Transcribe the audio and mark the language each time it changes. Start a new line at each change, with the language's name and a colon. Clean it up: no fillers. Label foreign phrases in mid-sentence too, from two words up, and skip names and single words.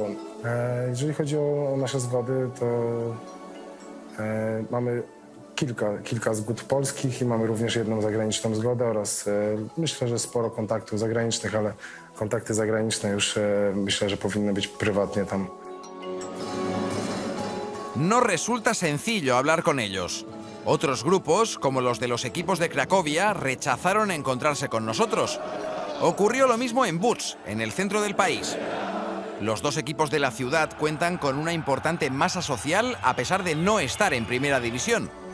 Polish: Jeżeli chodzi o nasze zgody, to mamy kilka zgód polskich i mamy również jedną zagraniczną zgodę oraz myślę, że sporo kontaktów zagranicznych, ale kontakty zagraniczne już myślę, że powinny być prywatnie tam.
Spanish: No resulta sencillo hablar con ellos. Otros grupos, como los de los equipos de Cracovia, rechazaron encontrarse con nosotros. Ocurrió lo mismo en Łódź, en el centro del país. Los dos equipos de la ciudad cuentan con una importante masa social a pesar de no estar en primera división.